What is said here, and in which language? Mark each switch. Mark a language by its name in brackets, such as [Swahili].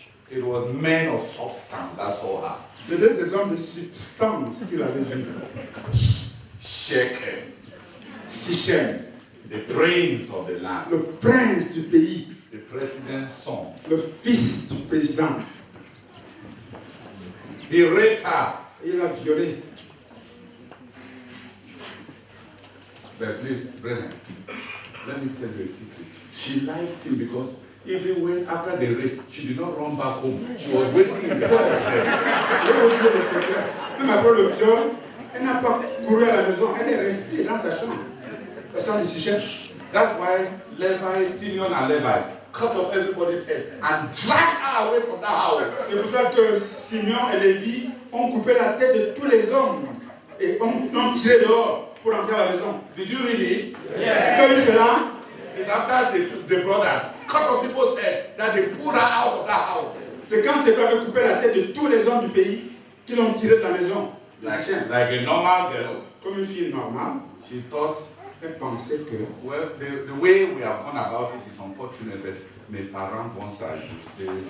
[English] it was men of substance that saw her. [French] C'était des hommes de substance qu'il avait vus. [English] Shechem. [French] Sichem. [English] The prince of the land. [French] Le prince du pays. [English] The president's son. [French] Le fils du président. [English] He raped her. [French] Il l'a violée. [English] But please, Brennan, let me tell you a secret. She liked him because even when after the rape, she did not run back home. She was waiting in the house. [French] Je vais vous dire le secret. Même après le viol, elle n'a pas couru à la maison. Elle est restée dans sa chambre. La chambre de Sichem. [English] That's why Levi, Simeon and Levi cut off everybody's head and dragged her away from that house. [French] C'est pour ça que Simeon et Lévi ont coupé la tête de tous les hommes et ont tiré dehors pour entrer à la maison. [English] Did you read it? [French] Yeah. Quand il fait là, [English] it's after the brothers cut off people's head that they pulled her out of that house. [French] C'est quand ces frères avaient coupé la tête de tous les hommes du pays qu'ils l'ont tiré de la maison. [English] Like a normal girl. [French] Comme une fille normale. [English] She thought, [French] elle pensait que, [English] well, the way we have gone about it is unfortunate, but [French] mes parents vont s'ajuster.